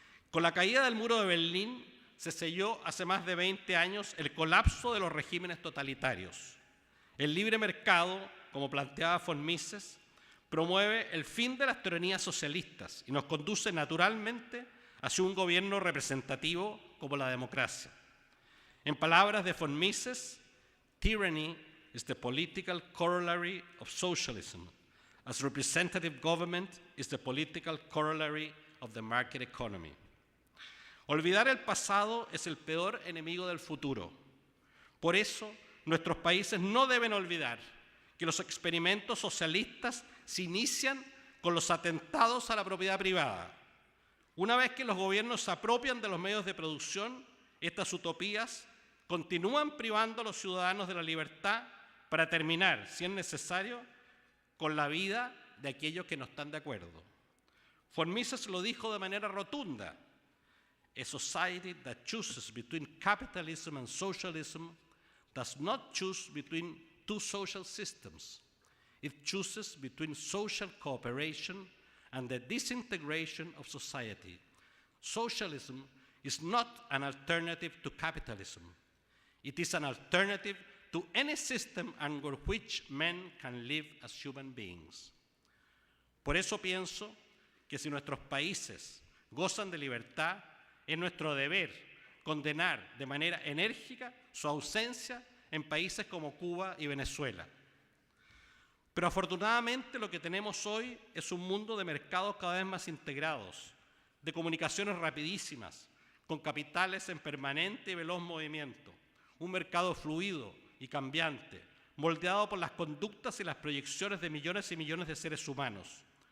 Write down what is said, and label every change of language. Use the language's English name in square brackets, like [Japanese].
[Spanish] Con la caída del muro de Berlín se selló hace más de 20 años el colapso de los regímenes totalitarios. El libre mercado, como planteaba von Mises, promueve el fin de las tiranías socialistas y nos conduce naturalmente hacia un gobierno representativo como la democracia. [English] En palabras de von Mises, tyranny is the political corollary of socialism, as representative government is the political corollary of the market economy. [Spanish] Olvidar el pasado es el peor enemigo del futuro. Por eso, nuestros países no deben olvidar que los experimentos socialistas se inician con los atentados a la propiedad privada. Una vez que los gobiernos se apropian de los medios de producción, estas utopías continúan privando a los ciudadanos de la libertad para terminar, si es necesario, con la vida de aquellos que no están de acuerdo. [English] Von Mises lo dijo de manera rotunda: a society that chooses between capitalism and socialism does not choose between two social systems. It chooses between social cooperation and the disintegration of society. Socialism is not an alternative to capitalism. It is an alternative to any system under which men can live as human beings. [Spanish] Por eso pienso que si nuestros países gozan de libertad, es nuestro deber condenar de manera enérgica su ausencia en países como Cuba y Venezuela. Pero afortunadamente lo que tenemos hoy es un mundo de mercados cada vez más integrados, de comunicaciones rapidísimas, con capitales en permanente y veloz movimiento, un mercado fluido y cambiante, moldeado por las conductas y las proyecciones de millones y millones de seres humanos.